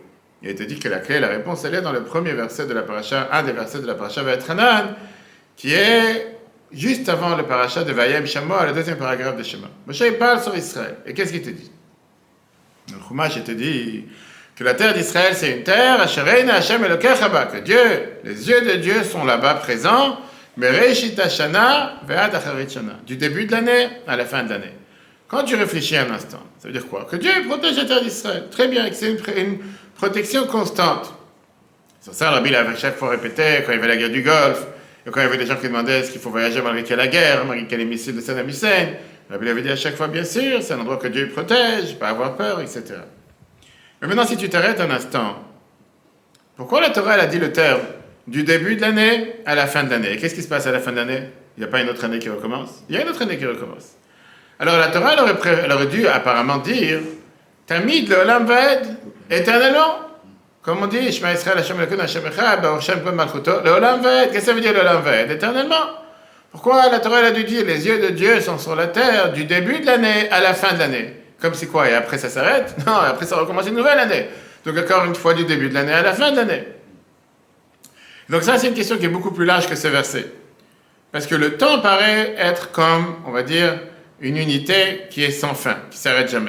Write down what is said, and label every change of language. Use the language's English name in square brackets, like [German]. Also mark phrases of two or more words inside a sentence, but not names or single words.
[French] Il te dit que la clé, la réponse, elle est dans le premier verset de la paracha, un des versets de la paracha Va'etchanan, qui est juste avant le paracha de Vayem Shama, le deuxième paragraphe de Shema. Moshe parle sur Israël. Et qu'est-ce qu'il te dit? Le Chumash, il te dit que la terre d'Israël, c'est une terre, [Hebrew] אשר עיני ה' אלהיך בה, [French] que Dieu, les yeux de Dieu sont là-bas présents, mais [Hebrew] רשית השנה ועד אחרית שנה, [French] du début de l'année à la fin de l'année. Quand tu réfléchis un instant, ça veut dire quoi? Que Dieu protège la terre d'Israël. Très bien, que c'est une protection constante. Sur ça, Rabbi l'avait chaque fois répété, quand il y avait la guerre du Golfe, et quand il y avait des gens qui demandaient est-ce qu'il faut voyager malgré qu'il y a la guerre, malgré qu'il y a les missiles de Saddam Hussein, Rabbi avait dit à chaque fois, bien sûr, c'est un endroit que Dieu protège, pas avoir peur, etc. Mais maintenant, si tu t'arrêtes un instant, pourquoi la Torah elle a dit le terme du début de l'année à la fin de l'année? Et qu'est-ce qui se passe à la fin de l'année? Il n'y a pas une autre année qui recommence? Il y a une autre année qui recommence. Alors la Torah elle aurait dû apparemment dire [Hebrew] תמיד לעולם ועד, [French] éternellement. Comme on dit, [Hebrew] שמע ישראל ה' אלהינו ה' אחד, ברוך שם כבוד מלכותו, לעולם ועד. [French] Qu'est-ce que ça veut dire [Hebrew] לעולם ועד? [French] Éternellement. Pourquoi la Torah elle a dû dire les yeux de Dieu sont sur la terre du début de l'année à la fin de l'année? Comme c'est quoi? Et après ça s'arrête? Non, après ça recommence une nouvelle année. Donc encore une fois du début de l'année à la fin de l'année. Donc ça c'est une question qui est beaucoup plus large que ce verset. Parce que le temps paraît être comme, on va dire, une unité qui est sans fin, qui ne s'arrête jamais.